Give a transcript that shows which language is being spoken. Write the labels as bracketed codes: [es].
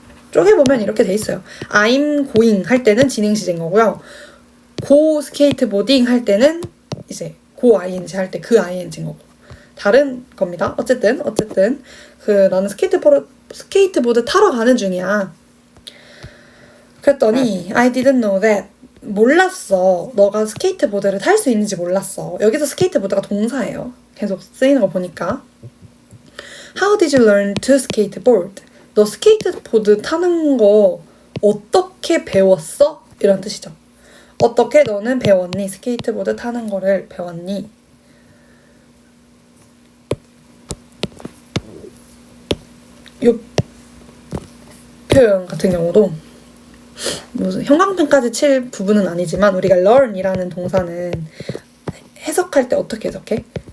[ko] 쪼개보면 이렇게 돼 있어요. I'm going 할 때는 진행시제인 거고요. go skateboarding 할 때는 이제 go ing 할 때 그 ing인 거고. 다른 겁니다. 어쨌든 나는 스케이트보드 타러 가는 중이야. 그랬더니 [en] I didn't know that. [ko] 몰랐어. 너가 스케이트보드를 탈 수 있는지 몰랐어. 여기서 스케이트보드가 동사예요. 계속 쓰이는 거 보니까. [en] How did you learn to skateboard? [ko] 너 스케이트보드 타는 거 어떻게 배웠어? 이런 뜻이죠. 어떻게 너는 배웠니? 스케이트보드 타는 거를 배웠니? 이 표현 같은 경우도 무슨 형광펜까지 칠 부분은 아니지만 우리가 learn이라는 동사는 해석할 때 어떻게 해석해?